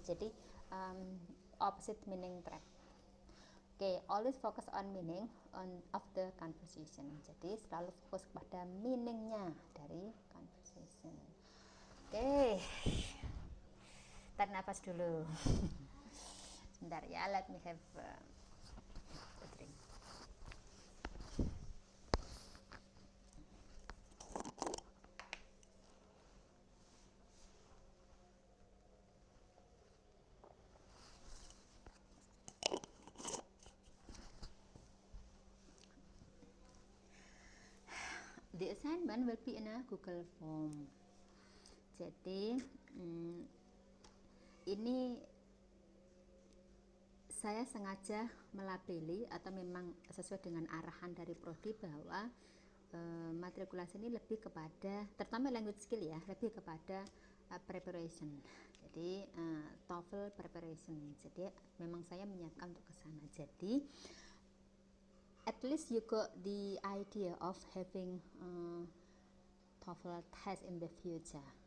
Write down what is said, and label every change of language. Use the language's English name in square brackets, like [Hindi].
[Indonesian] Jadi [English] opposite meaning trap. Okay, always focus on meaning of the conversation. [Indonesian] Jadi selalu fokus pada meaningnya dari conversation. Okay. Tarik nafas dulu. Sebentar ya, [English] let me have a drink. The assignment will be in a Google Form. [Indonesian] Jadi ini saya sengaja melabeli atau memang sesuai dengan arahan dari prodi bahwa matrikulasi ini lebih kepada, terutama [English] language skill [Indonesian] ya, lebih kepada [English] preparation. [Indonesian] Jadi [English] TOEFL preparation. [Indonesian] Jadi memang saya menyiapkan untuk ke sana. Jadi [English] at least you got the idea of having TOEFL test in the future.